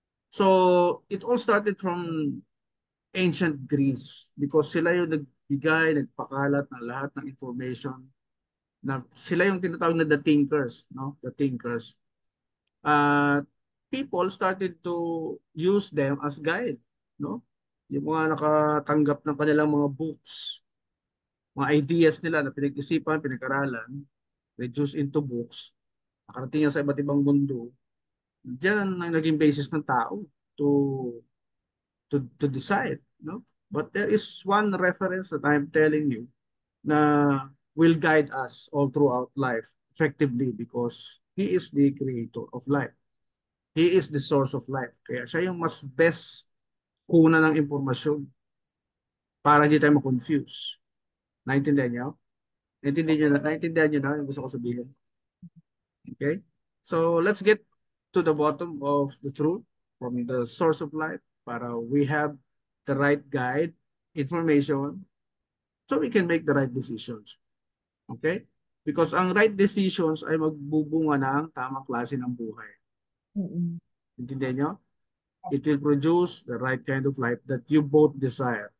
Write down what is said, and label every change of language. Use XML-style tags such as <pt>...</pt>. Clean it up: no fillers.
<en>So, it all started from ancient Greece because</en> <tl>sila yung nagbigay, nagpakalat ng lahat ng information na sila yung tinatawag na the thinkers, no?</tl> <en>The thinkers. Uh, People started to use them as guide, no?</en> <tl>Yung mga nakatanggap ng kanilang mga books, mga ideas nila na pinag-isipan, pinag-aralan,</tl> <en>reduced into books,</en> <tl>nakarating yan sa iba't ibang mundo. Diyan ang naging basis ng tao</tl> <en>to to decide,</en> <tl>no?</tl> <en>But there is one reference that I'm telling you na will guide us all throughout life effectively because He is the creator of life. He is the source of life.</en> <tl>Kaya siya yung mas best kuna ng impormasyon para hindi tayo ma-confuse. Naintindihan niyo? Naintindihan niyo na yung gusto ko sabihin.</tl> <en>Okay? So let's get to the bottom of the truth from the source of life para we have the right guide, information, so we can make the right decisions. Okay?</en> <tl>Because ang right decisions ay magbubunga ng tamang klase ng buhay. Mm-mm. Intindihan niyo?</tl> <en>It will produce the right kind of life that you both desire.</en>